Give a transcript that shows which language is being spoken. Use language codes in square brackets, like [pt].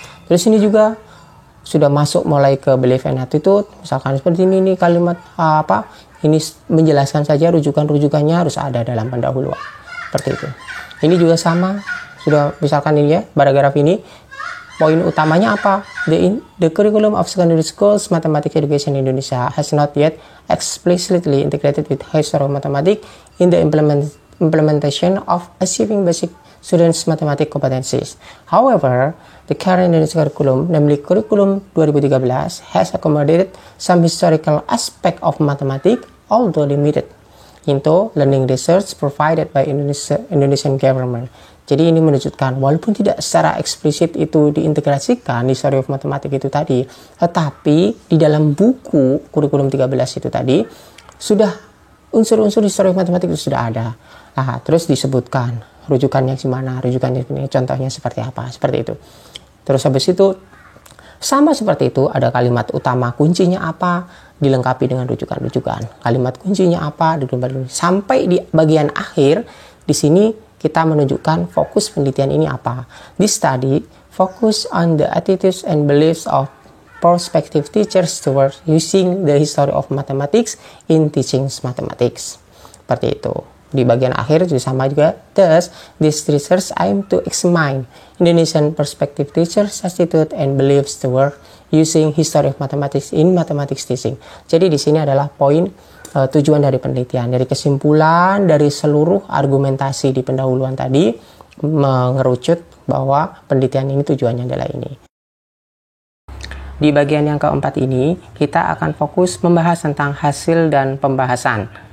[id] Terus ini juga sudah masuk mulai ke belief and attitude, misalkan seperti ini kalimat apa, ini menjelaskan saja rujukan-rujukannya harus ada dalam pendahuluan seperti itu. Ini juga sama, sudah misalkan ini ya, paragraf ini poin utamanya apa? [en] The curriculum of secondary schools mathematics education in Indonesia has not yet explicitly integrated with history of mathematics in the implementation of achieving basic students' mathematics competencies. However, the current Indonesia curriculum, namely Curriculum 2013, has accommodated some historical aspect of mathematics, although limited, into learning research provided by Indonesian government. [id] Jadi ini menunjukkan walaupun tidak secara eksplisit itu diintegrasikan history of mathematics itu tadi, tetapi di dalam buku kurikulum 13 itu tadi sudah unsur-unsur history of mathematics itu sudah ada. Nah, terus disebutkan rujukannya gimana, rujukannya ini, contohnya seperti apa, seperti itu. Terus habis itu sama seperti itu, ada kalimat utama kuncinya apa, dilengkapi dengan rujukan-rujukan. Kalimat kuncinya apa, sampai di bagian akhir di sini kita menunjukkan fokus penelitian ini apa. [en] This study focus on the attitudes and beliefs of prospective teachers towards using the history of mathematics in teaching mathematics. [id] Seperti itu. Di bagian akhir juga sama juga. [en] Thus, this research aim to examine Indonesian prospective teachers' attitude and beliefs toward using history of mathematics in mathematics teaching. [id] Jadi di sini adalah poin tujuan dari penelitian, dari kesimpulan dari seluruh argumentasi di pendahuluan tadi mengerucut bahwa penelitian ini tujuannya adalah ini. Di bagian yang keempat ini kita akan fokus membahas tentang hasil dan pembahasan.